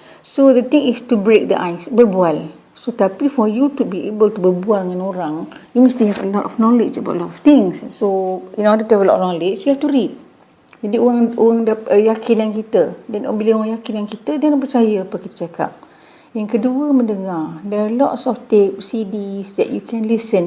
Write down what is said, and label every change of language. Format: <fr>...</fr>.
<en>So the thing is to break the ice, berbual. So tapi for you to be able to</en> <ms>berbual dengan orang,</ms> <en>you mesti have a lot of knowledge about a lot of things. So in order to have a lot of knowledge, you have to read.</en> <ms>Jadi orang yakin dengan kita. Dan bila orang yakin dengan kita, dia nak percaya apa kita cakap. Yang kedua, mendengar.</ms> <en>There are lots of tape, CDs that you can listen.</en>